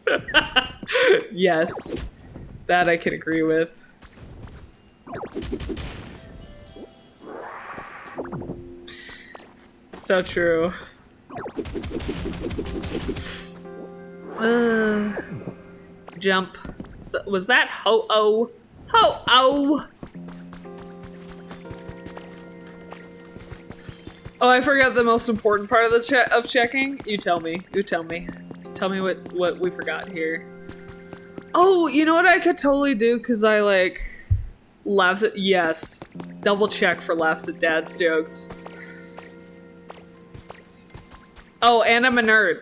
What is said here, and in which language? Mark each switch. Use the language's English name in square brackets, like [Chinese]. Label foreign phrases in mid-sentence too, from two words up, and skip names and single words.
[English] Yes, that I can agree with. So true. Jump. Was that ho-oh? Ho-oh! Oh, I forgot the most important part of the checking. You tell me. You tell me. Tell me what we forgot here. Oh, you know what I could totally do? Because I, like, laughs at... Yes. Double check for laughs at dad's jokes. Oh, and I'm a nerd.